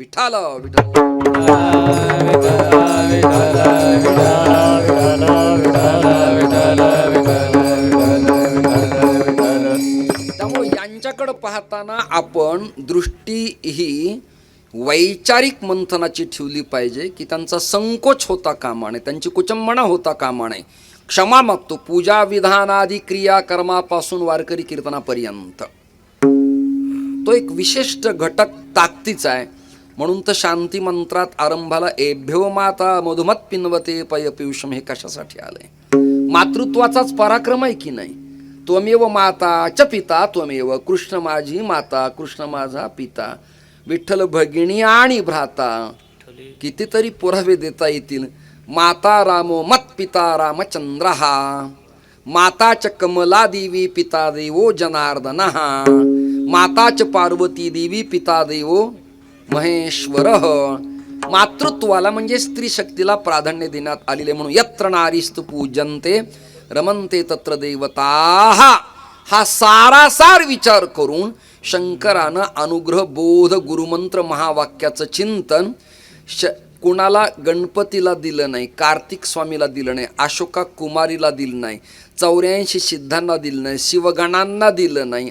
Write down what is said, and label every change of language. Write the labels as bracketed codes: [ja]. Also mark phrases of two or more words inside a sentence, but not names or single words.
[mr] विठाल त्यामुळे यांच्याकडे पाहताना आपण दृष्टी ही वैचारिक मंथनाची ठेवली पाहिजे की त्यांचा संकोच होता कामा नये, त्यांची कुचंबणा होता कामा नये. क्षमा मागतो पूजा विधानादी क्रियाकर्मापासून वारकरी कीर्तनापर्यंत. तो एक विशिष्ट घटक ताकदीचा आहे. म्हणून तर शांती मंत्रात आरंभाला [sa] एभ्यो माता मधुमत पिन्वते पय पियुषम [mr] हे कशासाठी आलंय? मातृत्वाचाच पराक्रम आहे की नाही? [sa] त्वमेव माता च पिता त्वमेव, [mr] कृष्ण माझी माता, कृष्ण माझा पिता, विठ्ठल भगिनी आणि भ्राता. कितीतरी पुरावे देता येतील. [sa] माता रामो मत पिता रामचंद्रहा, माता च कमला देवी पिता देवो जनार्दनः, माता च पार्वती देवी पिता देवो महेश्वरः. [mr] मातृत्वाला म्हणजे स्त्री शक्तीला प्राधान्य देण्यात आलेले. [sa] म्हणून यत्र नारीस्तु पूजन्ते रमन्ते तत्र देवताः. [mr] हा सारासार विचार करून शंकरानं अनुग्रह बोध गुरुमंत्र महावाक्याचं चिंतन कुणाला गणपतीला दिलं नाही, कार्तिक स्वामीला दिलं नाही, अशोका कुमारीला दिलं नाही, 84 सिद्धांना दिलं नाही, शिवगणांना दिलं नाही.